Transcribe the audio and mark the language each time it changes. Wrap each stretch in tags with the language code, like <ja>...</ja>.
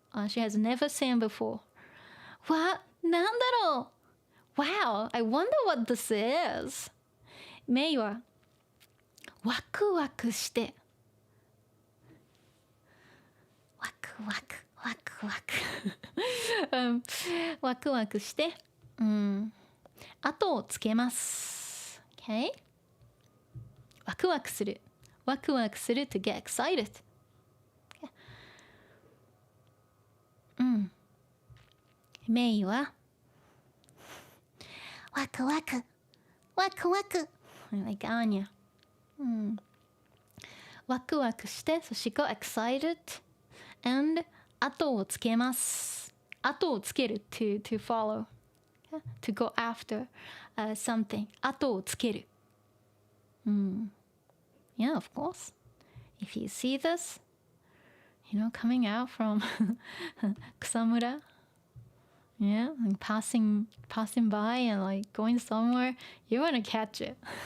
<en>She has never seen before. What?</en> <ja>なんだろう</ja> <en>Wow, I wonder what this is.</en> <ja>メイはワクワクしてワクワクワクワクワクワクして後をつけます Okay? ワクワクするワクワクする</ja> <en>to get excited</en> <ja>メイはワクワクワクワク like Anya、ワクワクして、</ja> <en>so she got excited and</en> <ja>後をつけます。</ja> <en>後をつける to follow, to go after、something 後をつける。 Yeah, of course. If you see this, coming out from Kusamura, yeah, and passing by and like going somewhere, you want to catch it.</en>